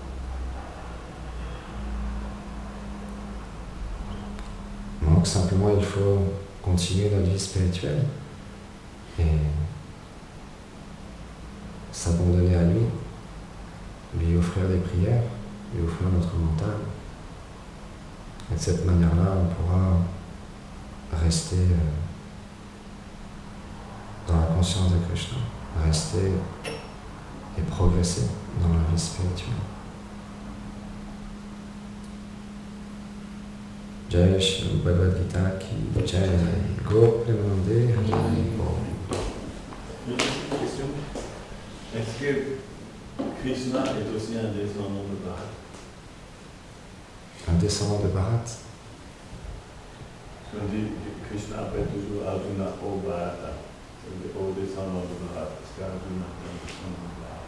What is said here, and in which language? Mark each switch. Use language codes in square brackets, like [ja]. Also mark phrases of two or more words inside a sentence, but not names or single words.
[fr] Donc simplement il faut continuer notre vie spirituelle et s'abandonner à lui offrir des prières, lui offrir notre mental. Et de cette manière-là, on pourra rester dans la conscience de Krishna, rester et progresser dans la vie spirituelle. [hi] जय श्री भगवद् गीता की जय गो प्रेमानंदे हरि बोल. [fr] Une petite question. Est-ce que Krishna est aussi un descendant de Bharat? Un descendant de Bharat. On dit que Krishna appelle toujours Arjuna au Bharata, c'est-à-dire au descendant de Bharat, parce qu'Arjuna est un descendant de Bharat.